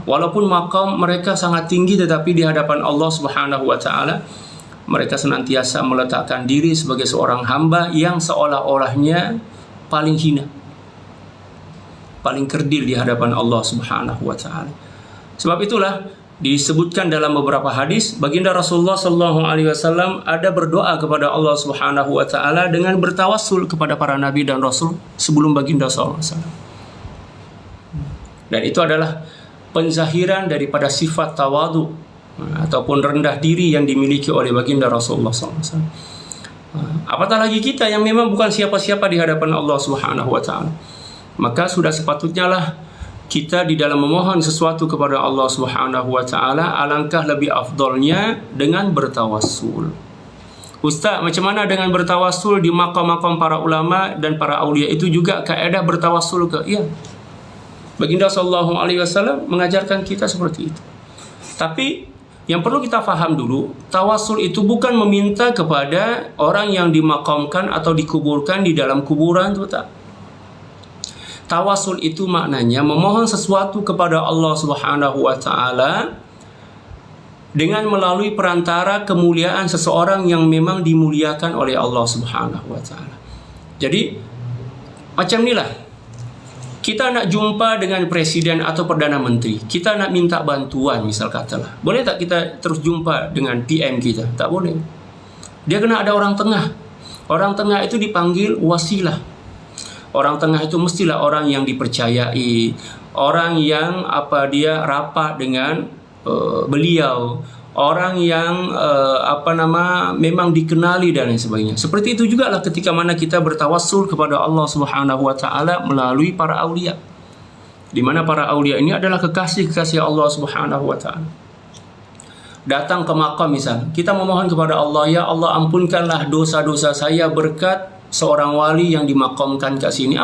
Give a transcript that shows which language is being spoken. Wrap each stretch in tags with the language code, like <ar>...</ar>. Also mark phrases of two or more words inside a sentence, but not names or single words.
<ms>Walaupun makom mereka sangat tinggi, tetapi di hadapan Allah</ms> <ar>سبحانه وتعالى</ar> <ms>mereka senantiasa meletakkan diri sebagai seorang hamba yang seolah-olahnya paling hina, paling kerdil di hadapan Allah</ms> <ar>سبحانه وتعالى.</ar> <ms>Sebab itulah disebutkan dalam beberapa hadis, baginda Rasulullah</ms> <ar>صلى الله عليه وسلم</ar> <ms>ada berdoa kepada Allah</ms> <ar>سبحانه وتعالى</ar> <ms>dengan bertawassul kepada para nabi dan rasul sebelum baginda</ms> <ar>صلى الله عليه وسلم.</ar> <ms>Dan itu adalah penzahiran daripada sifat tawadu ataupun rendah diri yang dimiliki oleh baginda Rasulullah SAW. Apatah lagi kita yang memang bukan siapa-siapa di hadapan Allah</ms> <ar>سبحانه وتعالى.</ar> <ms>Maka sudah sepatutnya lah kita di dalam memohon sesuatu kepada Allah</ms> <ar>سبحانه وتعالى,</ar> <ms>alangkah lebih afdolnya dengan bertawassul. Ustaz, macam mana dengan bertawassul di maqam-maqam para ulama dan para aulia? Itu juga kaedah bertawassul ke? Iya. Baginda</ms> <ar>صلى الله عليه وسلم</ar> <ms>mengajarkan kita seperti itu. Tapi yang perlu kita faham dulu, tawassul itu bukan meminta kepada orang yang dimakamkan atau dikuburkan di dalam kuburan, itu tak. Tawassul itu maknanya memohon sesuatu kepada Allah</ms> <ar>سبحانه وتعالى</ar> <ms>dengan melalui perantara kemuliaan seseorang yang memang dimuliakan oleh Allah</ms> <ar>سبحانه وتعالى.</ar> <ms>Jadi macam inilah, kita nak jumpa dengan presiden atau perdana menteri, kita nak minta bantuan misal katalah. Boleh tak kita terus jumpa dengan PM kita? Tak boleh. Dia kena ada orang tengah. Orang tengah itu dipanggil wasilah. Orang tengah itu mestilah orang yang dipercayai, orang yang dia rapat dengan beliau, orang yang memang dikenali dan lain sebagainya. Seperti itu juga lah ketika mana kita bertawassul kepada Allah</ms> <ar>سبحانه وتعالى</ar> <ms>melalui para aulia. Di mana para aulia ini adalah kekasih-kekasih Allah</ms> <ar>سبحانه وتعالى.</ar> <ms>Datang ke makam misal, kita memohon kepada Allah,</ms> <ar>يا الله</ar> <ms>ampunkanlah dosa-dosa saya berkat seorang wali yang dimakamkan kat sini.</ms>